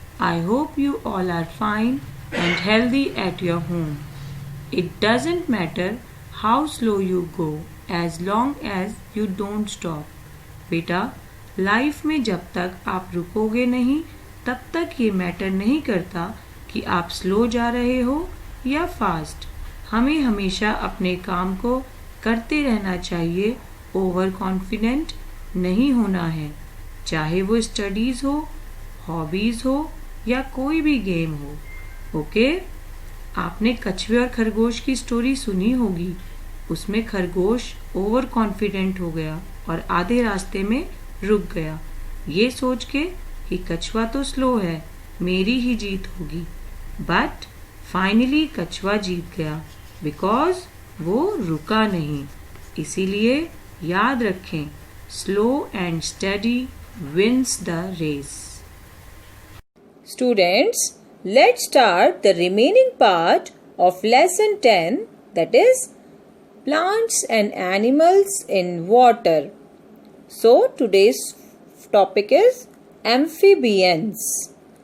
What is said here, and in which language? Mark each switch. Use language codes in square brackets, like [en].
[en] I hope you all are fine and healthy at your home. It doesn't matter how slow you go as long as you don't stop. [hi] बेटा, life में जब तक आप रुकोगे नहीं तब तक ये मैटर नहीं करता कि आप स्लो जा रहे हो या फास्ट. हमें हमेशा अपने काम को करते रहना चाहिए. ओवर कॉन्फिडेंट नहीं होना है, चाहे वो स्टडीज़ हो, हॉबीज़ हो या कोई भी गेम हो. ओके? आपने कछुए और खरगोश की स्टोरी सुनी होगी. उसमें खरगोश ओवर कॉन्फिडेंट हो गया और आधे रास्ते में रुक गया, ये सोच के कि कछुआ तो स्लो है, मेरी ही जीत होगी. बट फाइनली कछुआ जीत गया बिकॉज वो रुका नहीं. इसीलिए याद रखें, [en] Slow and steady wins the race. Students, let's start the remaining part of lesson 10, that is plants and animals in water. So today's topic is amphibians.